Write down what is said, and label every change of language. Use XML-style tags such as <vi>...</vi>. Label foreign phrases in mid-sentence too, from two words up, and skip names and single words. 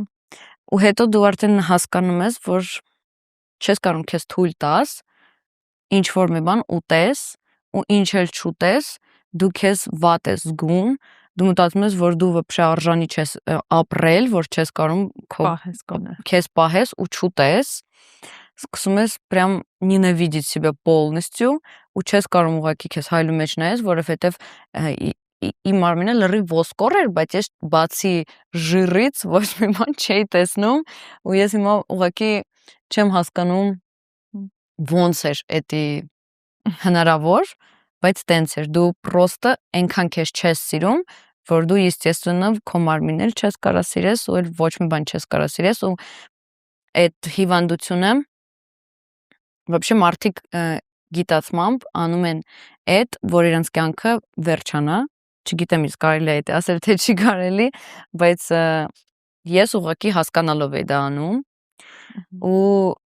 <hy>Ու հետո դու արդեն հասկանում ես, որ չես կարող քեզ թույլ տաս ինչ որ մի բան ուտես, ու ինչ էլ չուտես, դու քեզ վատ ես զգում, դու մտածում ես, որ դու вообще արժանի չես ապրել, որ չես կարող քեզ պահես ու չուտես, սկսում ես</hy> <ru>прям ненавидеть себя полностью,</ru> <hy>ու չես կարող ուղղակի քեզ հայլու մեջ նայես, որովհետև իմ մարմինը լրիվ ոսկոր էր, բայց ես բացի ժիրից ոչ մի բան չէի տեսնում, ու ես հիմա ուղղակի չեմ հասկանում ոնց էր էդի հնարավոր, բայց տենց էր, դու պրոստը այնքան քեզ չես սիրում, որ դու естественно քո մարմինն էլ չես կարա սիրես, ու էլ ոչ մի բան չես կարա սիրես, ու այդ հիվանդությունը вообще մարդիկ գիտացմամբ անում են այդ, որ իրենց կյանքը վերջանա, չգիտեմ իսկ կարելի է դա ասել թե չի կարելի, բայց ես ուղղակի հասկանալով եմ դա անում, ու</hy>